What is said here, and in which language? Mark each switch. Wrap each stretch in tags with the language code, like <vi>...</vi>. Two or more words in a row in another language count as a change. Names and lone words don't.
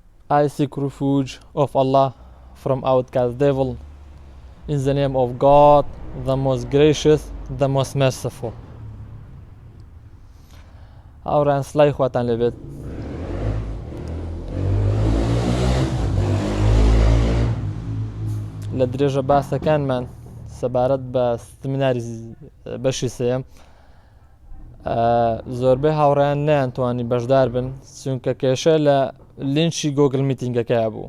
<en>I seek refuge of Allah from outcast devil in the name of God, the most gracious, the most merciful.</en> <ckb>ئاوران سڵای خواتان لەبێت. لە درێژە باسەکانمان سەبارەت بە سمیناری بەشی سێم زۆربەی هاوڕێیان نەیانتوانی بەشدار بن چونکە کێشە لە لینچی گۆگل میتینگەکەیە بوو.</ckb>